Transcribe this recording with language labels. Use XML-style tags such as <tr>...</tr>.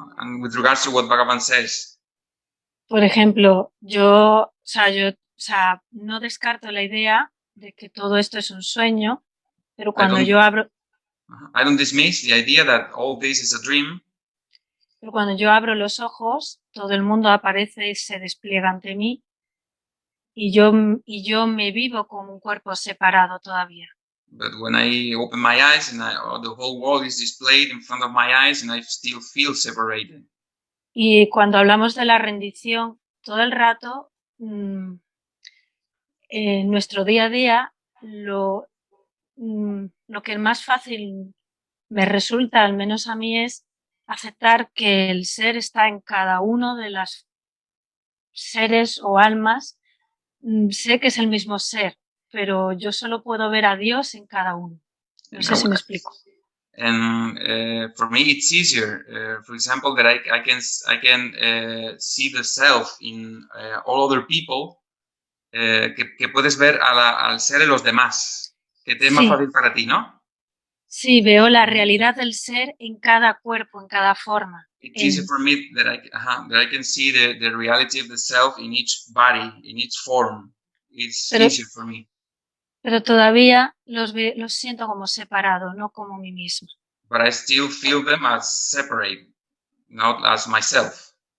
<en>And with regards to what Bhagavan says.</en> <es>Por ejemplo, yo no descarto la idea de que todo esto es un sueño, pero cuando yo abro...</es> <en>I don't dismiss the idea that all this is a dream.</en> <es>Pero cuando yo abro los ojos, todo el mundo aparece y se despliega ante mí y yo me vivo como un cuerpo separado todavía.</es> <en>But when I open my eyes and the whole world is displayed in front of my eyes and I still feel separated.</en> <es>Y cuando hablamos de la rendición, todo el rato, en nuestro día a día, lo que más fácil me resulta, al menos a mí, es aceptar que el ser está en cada uno de los seres o almas. Sé que es el mismo ser, pero yo solo puedo ver a Dios en cada uno. No sé si me explico.</es> <en>And for me, it's easier. For example, that I can see the self in all other people.</en> <es>Que puedes ver al ser en los demás. Que te es más fácil para ti, ¿no? Sí, veo la realidad del ser en cada cuerpo, en cada forma.</es> <en>It's easy for me that I can see the reality of the self in each body, in each form. It's easier for me.</en> <es>Pero todavía los siento como separado, no como mí mismo.</es> <en>but I still feel them as separate, not as myself.</en>